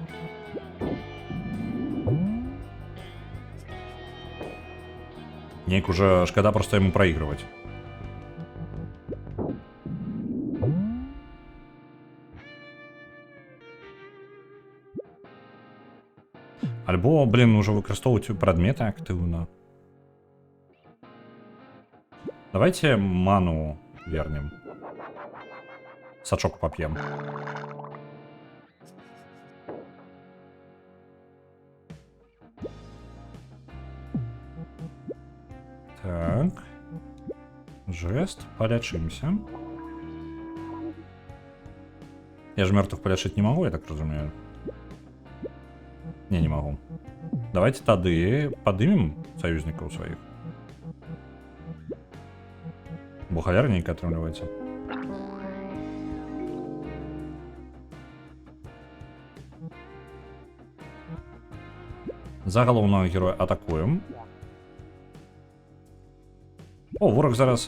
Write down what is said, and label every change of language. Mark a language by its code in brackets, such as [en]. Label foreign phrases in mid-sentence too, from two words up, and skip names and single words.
[be] Неяк уже шкада проста яму праігрываць. Альбо, блин, уже выкарыстоўваць прадметы актыўна. [ru] Давайте ману вернем. Сачок попьем. Так. Жест. Полечимся. Я же мертвых полечить не могу, я так разумею. Не могу. Давайте тады подымем союзников своих. Бухгалярненько отрывается. [be] За галоўнага героя атакуем. О, вораг зараз.